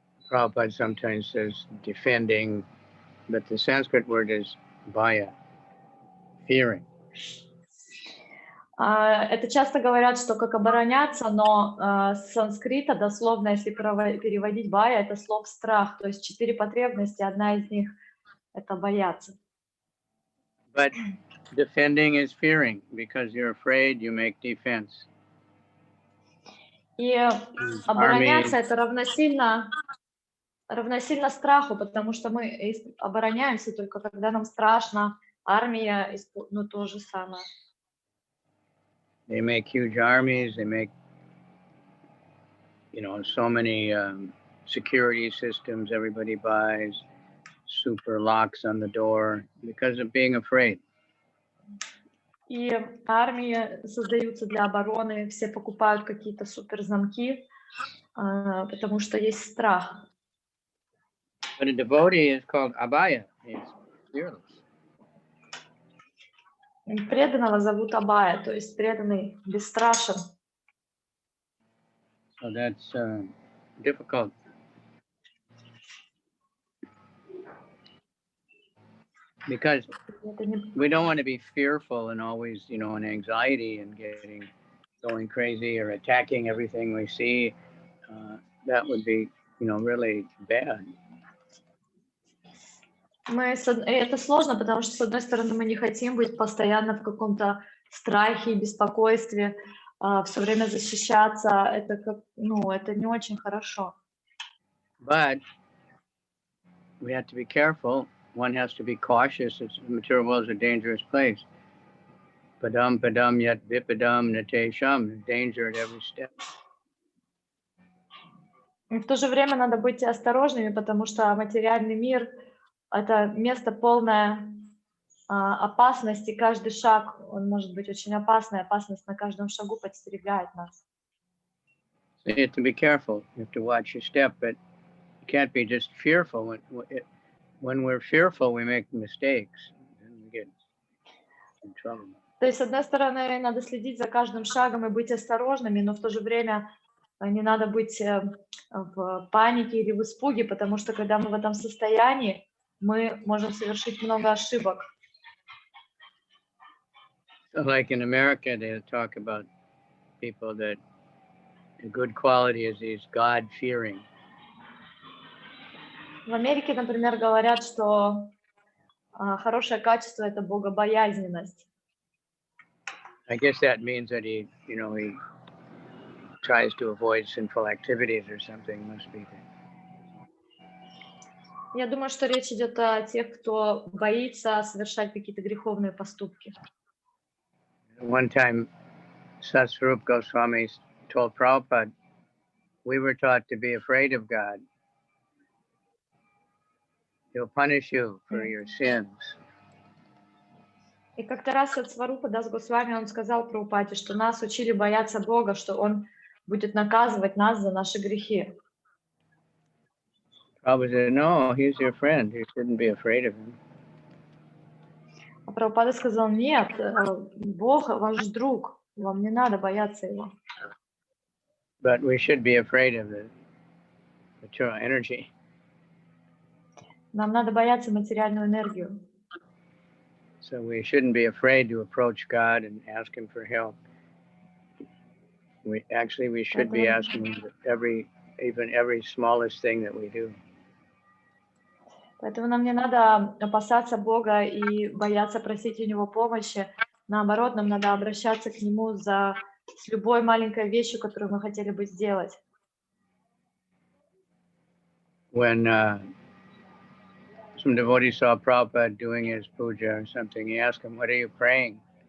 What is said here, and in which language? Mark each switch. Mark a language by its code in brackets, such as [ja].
[en] Prabhupada sometimes says defending, but the Sanskrit word is bhaya, fearing. [ru] Это часто говорят, что как обороняться, но с санскрита дословно, если переводить бая, это слово страх. То есть 4 потребности, одна из них — это бояться. [en] But defending is fearing, because you're afraid, you make defense. [ru] И обороняться — это равносильно страху, потому что мы обороняемся только когда нам страшно. Армия, ну, то же самое. [en] They make huge armies. They make, so many security systems everybody buys, super locks on the door because of being afraid. [ru] И армии создаются для обороны, все покупают какие-то суперзамки, потому что есть страх. [en] But a devotee is called abhaya. He's fearless. [ru] Преданного зовут Абая, то есть преданный бесстрашен. [en] So that's difficult. Because we don't want to be fearful and always, in anxiety and going crazy or attacking everything we see. That would be, really bad. [ru] Это сложно, потому что, с одной стороны, мы не хотим быть постоянно в каком-то страхе и беспокойстве, все время защищаться. Это это не очень хорошо. [en] But we have to be careful. One has to be cautious. The material world is a dangerous place. [sa] Padam padam yat vipadam natesham. [en] Danger at every step. [ru] И в то же время надо быть осторожными, потому что материальный мир — это место полное опасности. Каждый шаг, он может быть очень опасный. Опасность на каждом шагу подстерегает нас. [en] So you have to be careful. You have to watch your step, but you can't be just fearful. When we're fearful, we make mistakes and we get in trouble. [ru] То есть, с одной стороны, надо следить за каждым шагом и быть осторожными, но в то же время не надо быть в панике или в испуге, потому что когда мы в этом состоянии, мы можем совершить много ошибок. [en] So like in America, they talk about people that a good quality is God-fearing. [ru] В Америке, например, говорят, что хорошее качество — это богобоязненность. [en] I guess that means that he tries to avoid sinful activities or something. Must be. [ru] Я думаю, что речь идет о тех, кто боится совершать какие-то греховные поступки. [en] One time, Satsvarup Goswami told Prabhupada, we were taught to be afraid of God. He'll punish you for your sins. [ru] И как-то раз Сатсварупа Дас Госвами, он сказал Прабхупаде, что нас учили бояться Бога, что Он будет наказывать нас за наши грехи. [en] Prabhupada said, no, he's your friend. You shouldn't be afraid of him. [ru] А Прабхупада сказал, нет, Бог ваш друг, вам не надо бояться Его. [en] But we should be afraid of the material energy. [ru] Нам надо бояться материальную энергию. [en] So we shouldn't be afraid to approach God and ask Him for help. We should be asking Him even every smallest thing that we do. [ru] Поэтому нам не надо опасаться Бога и бояться просить у Него помощи. Наоборот, нам надо обращаться к Нему с любой маленькой вещью, которую мы хотели бы сделать. [en] When some devotee saw Prabhupada doing his puja or something, he asked him, what are you praying?